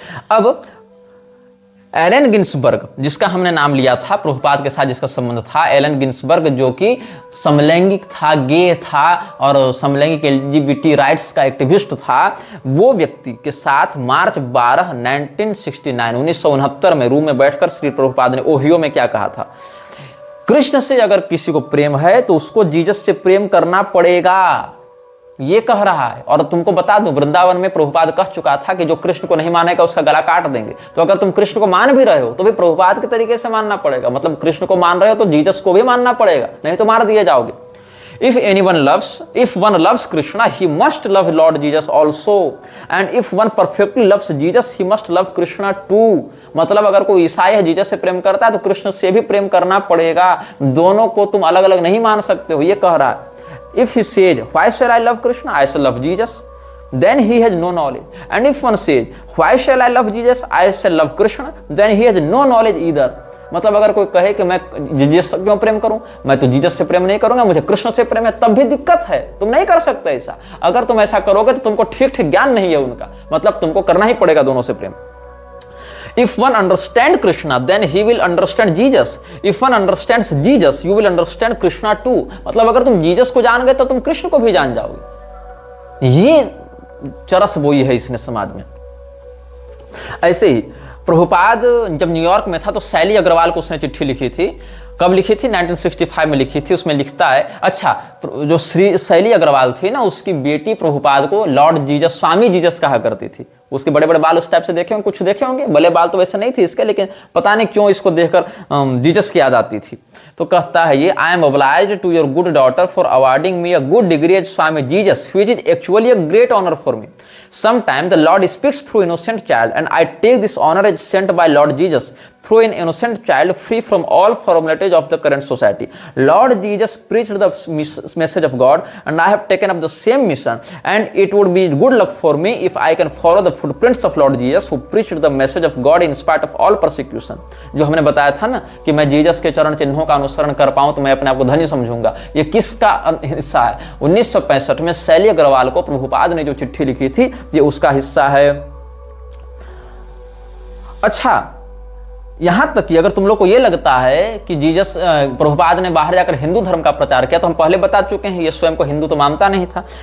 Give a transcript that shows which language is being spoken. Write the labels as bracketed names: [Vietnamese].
[Hindi] अब Elon Ginsberg, जिसका हमने नाम लिया था प्रभुपाद के साथ जिसका संबंध था, एलन गिन्सबर्ग जो कि समलैंगिक था, गे था और समलैंगिक एलजीबीटी राइट्स का एक्टिविस्ट था, वो व्यक्ति के साथ मार्च 12 1969 में रूम में बैठकर श्री प्रभुपाद ने ओहियो में क्या कहा था, कृष्ण से अगर किसी को प्रेम है तो उसको जीसस से प्रेम करना पड़ेगा, ये कह रहा है। और तुमको बता दूं, वृंदावन में प्रभुपाद कह चुका था कि जो कृष्ण को नहीं मानेगा उसका गला काट देंगे। तो अगर तुम कृष्ण को मान भी रहे हो तो भी प्रभुपाद के तरीके से मानना पड़ेगा, मतलब कृष्ण को मान रहे हो तो जीसस को भी मानना पड़ेगा, नहीं तो मार दिए जाओगे। [English] If one loves Krishna, he must love Lord Jesus also, and if one perfectly loves Jesus, he must love Krishna too. [Hindi] मतलब अगर कोई ईसाई है जीसस से प्रेम करता है तो कृष्ण से भी प्रेम करना पड़ेगा, दोनों को तुम अलग अलग नहीं मान सकते हो, ये कह रहा है। [English] If he says, why shall I love Krishna? I shall love Jesus. Then he has no knowledge. And if one says, why shall I love Jesus? I shall love Krishna. Then he has no knowledge either. [Hindi] मतलब अगर कोई कहे कि मैं Jesus से क्यों प्रेम करूं, मैं तो जीसस से प्रेम नहीं करूंगा, मुझे कृष्ण से प्रेम है, तब भी दिक्कत है, तुम नहीं कर सकते ऐसा। अगर तुम ऐसा करोगे तो तुमको ठीक ठीक ज्ञान नहीं है उनका, मतलब तुमको करना ही पड़ेगा दोनों से प्रेम। [English] If one understands Krishna, then he will understand Jesus. If one understands Jesus, you will understand Krishna too. [Hindi] मतलब अगर तुम जीसस को जान गए तो तुम कृष्ण को भी जान जाओगे। ये चरस बोई है इसने समाज में। ऐसे ही प्रभुपाद जब न्यूयॉर्क में था तो शैली अग्रवाल को उसने चिट्ठी लिखी थी। कब लिखी थी? 1965 में लिखी थी। उसमें लिखता है, अच्छा, जो श्री शैली अग्रवाल थी ना, उसकी बेटी प्रभुपाद को लॉर्ड जीसस, स्वामी जीसस कहा करती थी। उसके बड़े बड़े बाल उस टाइप से देखे होंगे, कुछ देखे होंगे, भले बाल तो वैसे नहीं थे इसके, लेकिन पता नहीं क्यों इसको देखकर जीसस की याद आती थी। [English] तो कहता है ये, I am obliged to your good daughter for awarding me a good degree as Swami Jesus, which is actually a great honour for me. Sometimes the Lord speaks through innocent child, and I take this honor as sent by Lord Jesus through an innocent child, free from all formalities of the current society. Lord Jesus preached the message of God, and I have taken up the same mission. And it would be good luck for me if I can follow the footprints of Lord Jesus, who preached the message of God in spite of all persecution. [Hindi] जो हमने बताया था ना कि मैं Jesus के चरण चिन्हों का अनुसरण कर पाऊं तो मैं अपने आप को धन्य समझूंगा। ये किसका हिस्सा है? 1965 में शैली अग्रवाल को प्रभुपाद ने जो चिट्ठी लिखी थी, ये उसका हिस्सा है। अच्छा, यहां तक कि अगर तुम लोग को ये लगता है कि जीसस, प्रभुपाद ने बाहर जाकर हिंदू धर्म का प्रचार किया, तो हम पहले बता चुके हैं ये स्वयं को हिंदू तो मानता नहीं था।